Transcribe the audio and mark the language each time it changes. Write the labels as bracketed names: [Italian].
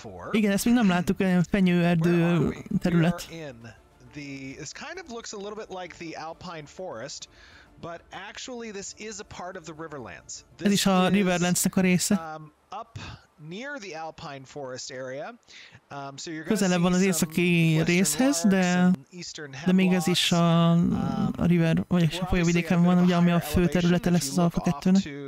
[Hungarian] Igen, ezt még nem láttuk, olyan fenyőerdő terület. [English] This kind of looks a little bit like the alpine forest, but actually this is a part of the Riverlands. [Hungarian] Ez is a Riverlandsnek a része. [English] Up near the alpine forest area. So you're [Hungarian] közelebb van az északi részhez, de még ez is a river, vagy a folyóvidéken van, ugye, ami a fő területe lesz az Alpha 2-nek.